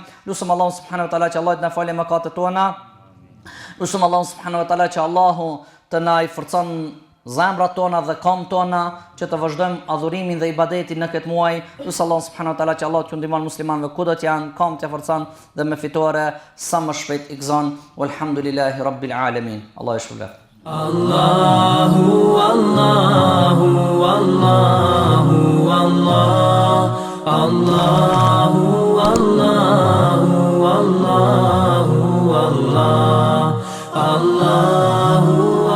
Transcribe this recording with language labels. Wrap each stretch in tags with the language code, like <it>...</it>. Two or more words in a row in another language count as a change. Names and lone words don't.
<sq>Lutem Allahu</sq> <ar>سبحانه وتعالى</ar> <sq>që Allah të na falë mëkatet tona. Lutem Allahu</sq> <ar>سبحانه وتعالى</ar> <sq>që Allahu të na i forcon zemrat tona dhe kam tona që të vazhdojmë adhurimin dhe ibadetin në këtë muaj. Lutem Allahu</sq> <ar>سبحانه وتعالى</ar> <sq>që Allah të ndihmon muslimanëve kudo të janë, kam të forcon dhe me fitore sa më shpejt i gëzon.</sq> <ar>والحمد لله رب العالمين.</ar> <sq>Allah e shpëlbet. Allahu Allahu Allahu Allah Allahu Allahu Allahu Allah Allahu</sq>